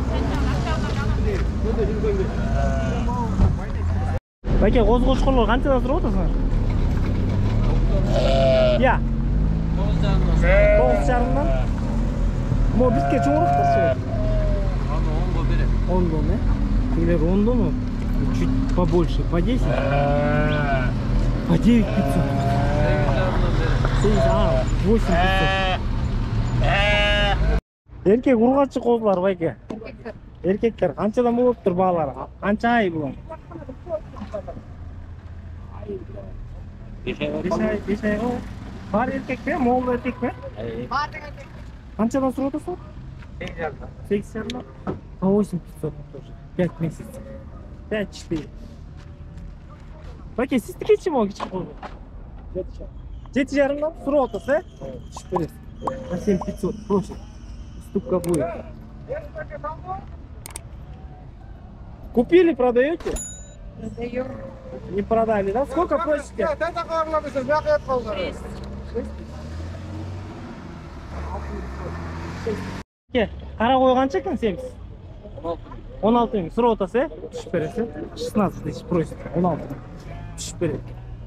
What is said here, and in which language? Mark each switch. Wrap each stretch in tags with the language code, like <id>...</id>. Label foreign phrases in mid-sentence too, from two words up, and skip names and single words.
<ky>Байке, коз кочкорлор канчадан сурап атасыңар? Я. 9,5'dan. Мо бизге чоңурактарчы. Аны 10го берем. 10'dan, Тигилер 10'дан,</ky> <ru>чуть побольше, по 10. По 9 500. 8 500.</ru> <ky>Эркек ургачы козулар байке. Эркектер канчадан болуптур баалары? Канча ай булат? 5 ай. 5 ай. Бар эркекпи, могул эркекпи? Бар. Канчадан сурап атасың? 8,5.</ky> <ru>По 8 500 тоже. 5 месяцев. 5-4.</ru> <ky>Байке, сиздикичи могу кичи козу? 7,5'dan сурап атасың, Түшүп бересиз.</ky> <ru>На 7500 просит. Уступка будет. Купили, продаете? Продаем. Не продали, да? Сколько просите?</ru> <ky>Кара кой канча экен семиз? 16 миң. Сурап атасыз, түшүп бересиз.</ky> <ru>16 тысяч просит. 16.</ru> <ky>Түшүп берет.</ky>